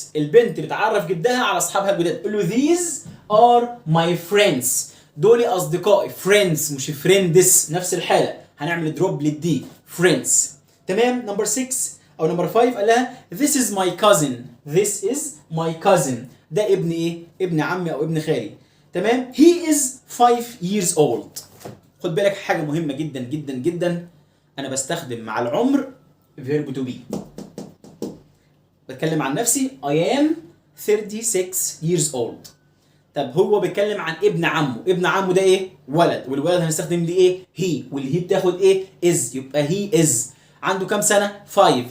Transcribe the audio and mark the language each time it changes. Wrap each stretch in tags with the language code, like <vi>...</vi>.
<ar>البنت بتعرف جدها على اصحابها الجداد، قول له</ar> <en>these are my friends.</en> <ar>دول اصدقائي. friends مش friends، نفس الحاله. هنعمل دروب للدي friends. تمام؟ نمبر 6 او نمبر 5 قال لها</ar> <en>this is my cousin. this is my cousin.</en> <ar>ده ابن ايه؟ ابن عمي او ابن خالي.</ar> <en>تمام؟ he is 5 years old.</en> <ar>خد بالك حاجه مهمه جدا جدا جدا، انا بستخدم مع العمر verb to be. بتكلم عن نفسي</ar> <en>I am 36 years old.</en> <ar>طب هو بيتكلم عن ابن عمه. ابن عمه ده ايه؟ ولد، والولد هنستخدم ليه ايه؟ هي، واللي هي بتاخد ايه؟ is. يبقى</ar> <en>he is</en> <ar>عنده كام سنه؟ 5.</ar>